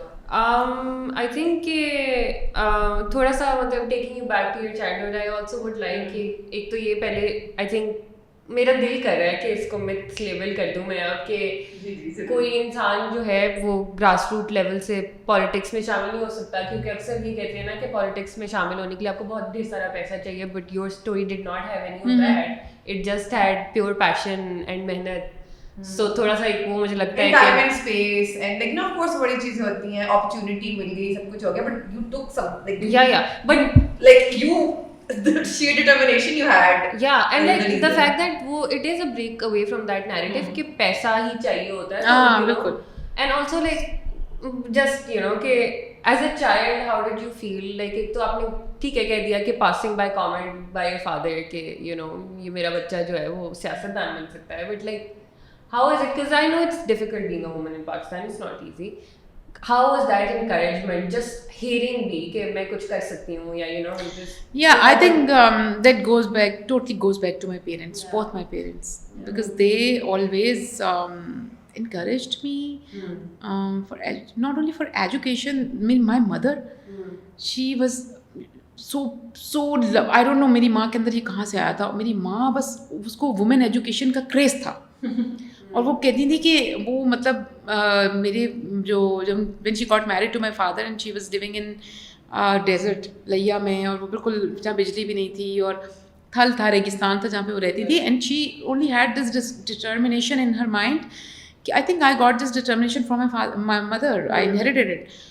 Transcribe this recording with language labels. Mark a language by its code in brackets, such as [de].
[en] I think [ur] کہ تھوڑا سا مطلب [en] taking you back to your childhood, I also would like [ur] کہ ایک تو یہ پہلے آئی تھنک میرا دل کر رہا ہے کہ اس کو متس لیبل کر دوں میں اب, کہ کوئی انسان جو ہے وہ گراس روٹ لیول سے پالیٹکس میں شامل نہیں ہو سکتا, کیونکہ اکثر یہ کہتے ہیں نا کہ پالیٹکس میں شامل ہونے کے لیے آپ کو بہت ڈھیر سارا پیسہ چاہیے, [en] but your story did not have any of that, it just had pure passion [ur] and محنت. سو تھوڑا سا ایک وہ مجھے لگتا ہے [en] time and space and like نا of course [ur] بڑی چیزیں ہوتی ہیں, [en] opportunity [ur] مل گئی, سب کچھ ہو گیا, [en] but you took some like یا but like you the sheer determination you had, yeah, and like the fact that wo it is a break away from that narrative [ur] کہ پیسہ ہی چاہیے ہوتا ہے. بالکل. [en] And also like just you know کہ as a child how did you feel, like [ur] ایک تو آپ نے ٹھیک ہے کہہ دیا کہ [en] passing by comment by your father کہ you know [ur] یہ میرا بچہ جو ہے وہ سیاست دان بن سکتا ہے, [en] but like how is it, because I know it's difficult being a woman in Pakistan, it's not easy. How was that encouragement, just hearing me [ur] کہ میں کچھ کر سکتی ہوں, [en] یا you know just, yeah, I think that totally goes back to my parents, both my parents, because they always encouraged me for not only for education. My mother, she was so I don't know [ur] میری ماں کے اندر یہ کہاں سے آیا تھا. میری ماں بس اس کو وومن ایجوکیشن کا کریز تھا, اور وہ کہتی تھی کہ وہ مطلب میرے جو جب [en] when she got married to my father and she was living in desert Layyah میں, اور وہ بالکل جہاں بجلی بھی نہیں تھی اور تھل تھا, ریگستان تھا جہاں پہ وہ رہتی تھی, and she only had this determination in her mind [ur] کہ [en] I think I got this determination from my mother, I inherited it.